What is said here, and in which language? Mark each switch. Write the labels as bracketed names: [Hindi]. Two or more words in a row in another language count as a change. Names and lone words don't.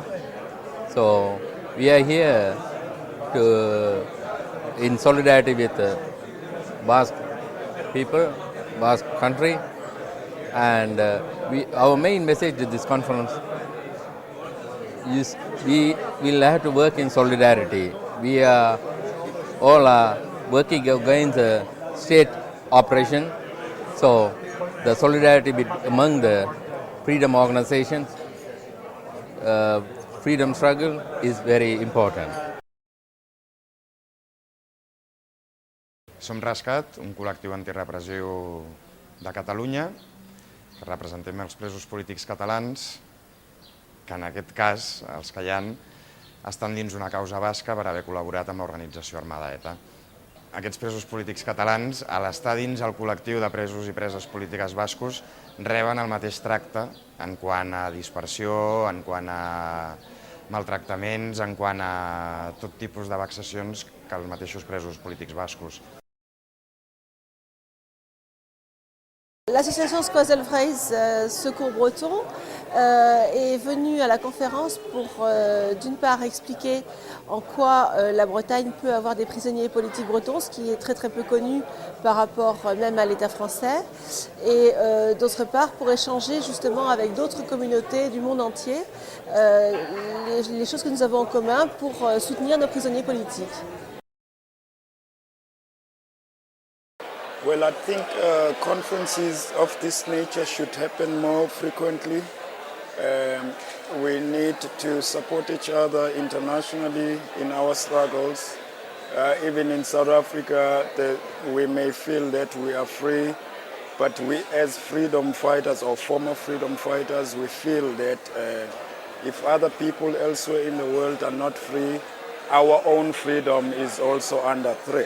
[English] So we are here in solidarity with the Basque people, Basque country, and our main message to this conference is we will have to work in solidarity. We are all working against the state oppression, so the solidarity among the freedom organizations, freedom struggle is very important. [Catalan] Som Rescat, un col·lectiu antirepressiu de Catalunya, que representem els presos polítics catalans, que en aquest cas, els que hi ha, estan dins una causa basca per haver col·laborat amb l'organització armada ETA. Aquests presos polítics catalans, a l'estar dins el col·lectiu de presos i preses polítiques bascos, reben el mateix tracte en quant a dispersió, en quant a maltractaments, en quant a tot tipus de vexacions que els mateixos presos polítics bascos. [French] L'association Squazel Freys Secours Breton est venue à la conférence pour d'une part expliquer en quoi la Bretagne peut avoir des prisonniers politiques bretons, ce qui est très très peu connu par rapport même à l'État français, et d'autre part pour échanger justement avec d'autres communautés du monde entier les choses que nous avons en commun pour soutenir nos prisonniers politiques. [English] Well, I think conferences of this nature should happen more frequently. We need to support each other internationally in our struggles. Even in South Africa, we may feel that we are free But we as freedom fighters or former freedom fighters, we feel that if other people elsewhere in the world are not free, our own freedom is also under threat.